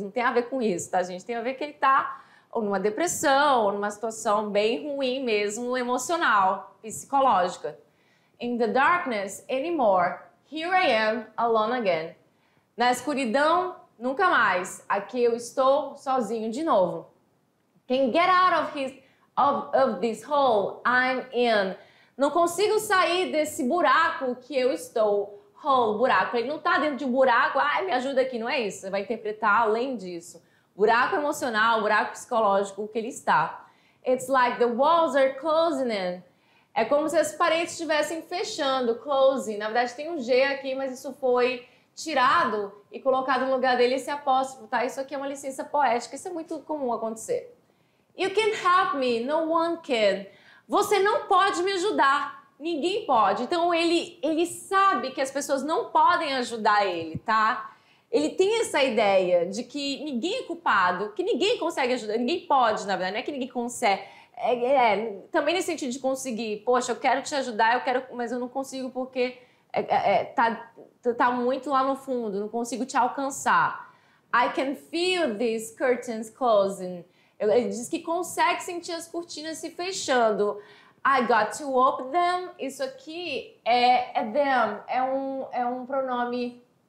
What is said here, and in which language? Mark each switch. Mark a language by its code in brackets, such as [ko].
[pt] Não tem a ver com isso, tá, gente? Tem a ver que ele tá ou numa depressão, ou numa situação bem ruim mesmo, emocional, psicológica. [en] In the darkness anymore. Here I am, alone again. [pt] Na escuridão, nunca mais. Aqui eu estou sozinho de novo. [en] Can get out of this hole I'm in. [pt] Não consigo sair desse buraco que eu estou. Hole, buraco. Ele não está dentro de um buraco, ai, me ajuda aqui. Não é isso. Você vai interpretar além disso. Buraco emocional, buraco psicológico que ele está. [en] It's like the walls are closing in. [pt] É como se as paredes estivessem fechando, closing. Na verdade tem um G aqui, mas isso foi tirado e colocado no lugar dele esse apóstrofo, tá? Isso aqui é uma licença poética, isso é muito comum acontecer. [en] You can't help me, no one can. [pt] Você não pode me ajudar, ninguém pode. Então ele sabe que as pessoas não podem ajudar ele, tá? Ele tem essa ideia de que ninguém é culpado, que ninguém consegue ajudar, ninguém pode, na verdade, não é que ninguém consegue. Também nesse sentido de conseguir, poxa, eu quero te ajudar, mas eu não consigo porque tá muito lá no fundo, não consigo te alcançar. [en] I can feel these curtains closing. [pt] Ele diz que consegue sentir as cortinas se fechando. [en] I got to open them. [pt] Isso aqui é them, é um pronome...